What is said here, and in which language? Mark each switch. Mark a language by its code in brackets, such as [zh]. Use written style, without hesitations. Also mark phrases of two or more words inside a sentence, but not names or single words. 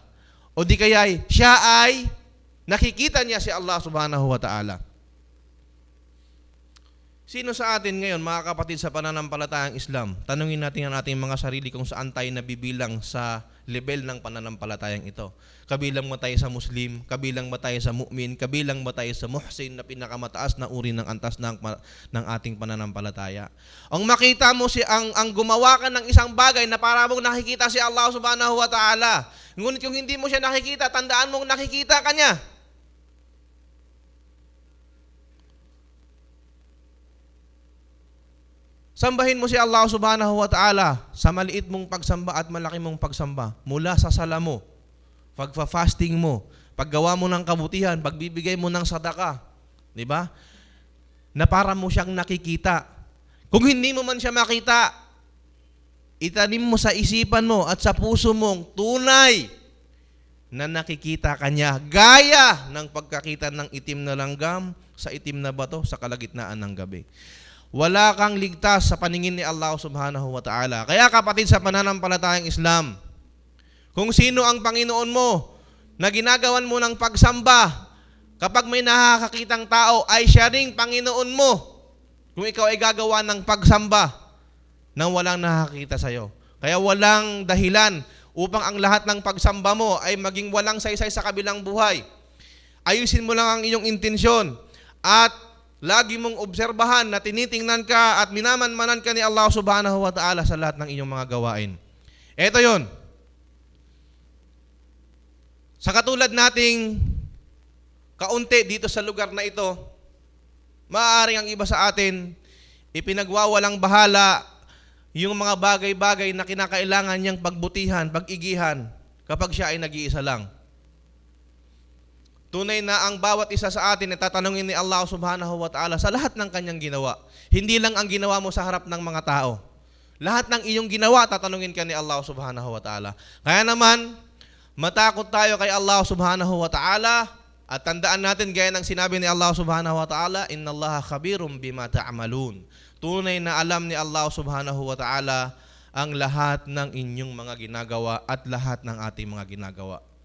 [tl] O di kaya siya ay nakikita niya si Allah [ar] سبحانه وتعالى. [tl] Sino sa atin ngayon, mga kapatid, sa pananampalatayang Islam? Tanungin natin ang ating mga sarili kung saan tayo nabibilang sa level ng pananampalatayang ito. Kabilang ba tayo sa Muslim? Kabilang ba tayo sa mu'min? Kabilang ba tayo sa muhsin na pinakamataas na uri ng antas ng ating pananampalataya? Ang makita mo ang gumawa ka ng isang bagay na para mong nakikita si Allah [ar] سبحانه وتعالى. [tl] Ngunit kung hindi mo siya nakikita, tandaan mong nakikita ka niya. Sambahin mo si Allah [ar] سبحانه وتعالى [tl] sa maliit mong pagsamba at malaki mong pagsamba. Mula sa sala mo, pagfa-fasting mo, paggawa mo ng kabutihan, pagbibigay mo ng sadaka. Di ba? Na para mo siyang nakikita. Kung hindi mo man siya makita, itanim mo sa isipan mo at sa puso mong tunay na nakikita ka niya. Gaya ng pagkakita ng itim na langgam sa itim na bato sa kalagitnaan ng gabi. Wala kang ligtas sa paningin ni Allah [ar] سبحانه وتعالى. [tl] Kaya kapatid, sa pananampalatayang Islam, kung sino ang Panginoon mo na ginagawan mo ng pagsamba, kapag may nakakakitang tao, ay siya ring Panginoon mo kung ikaw ay gagawa ng pagsamba nang walang nakakita sa iyo. Kaya walang dahilan upang ang lahat ng pagsamba mo ay maging walang saysay sa kabilang buhay. Ayusin mo lang ang iyong intensyon at lagi mong obserbahan na tinitingnan ka at minamanmanan ka ni Allah [ar] سبحانه وتعالى [tl] sa lahat ng iyong mga gawain. Ito yon. Sa katulad nating kaunti dito sa lugar na ito, maaaring ang iba sa atin, ipinagwawalang bahala yung mga bagay-bagay na kinakailangan niyang pagbutihan, pag-igihan, kapag siya ay nag-iisa lang. Tunay na ang bawat isa sa atin ay tatanungin ni Allah [ar] سبحانه وتعالى [tl] sa lahat ng kanyang ginawa. Hindi lang ang ginawa mo sa harap ng mga tao. Lahat ng iyong ginawa, tatanungin ka ni Allah [ar] سبحانه وتعالى. [tl] Kaya naman, matakot tayo kay Allah [ar] سبحانه وتعالى [tl] at tandaan natin gaya ng sinabi ni Allah [ar] سبحانه وتعالى, إن الله خبير بما تعملون. [tl] Tunay na alam ni Allah [ar] سبحانه وتعالى [tl] ang lahat ng inyong mga ginagawa at lahat ng ating mga ginagawa.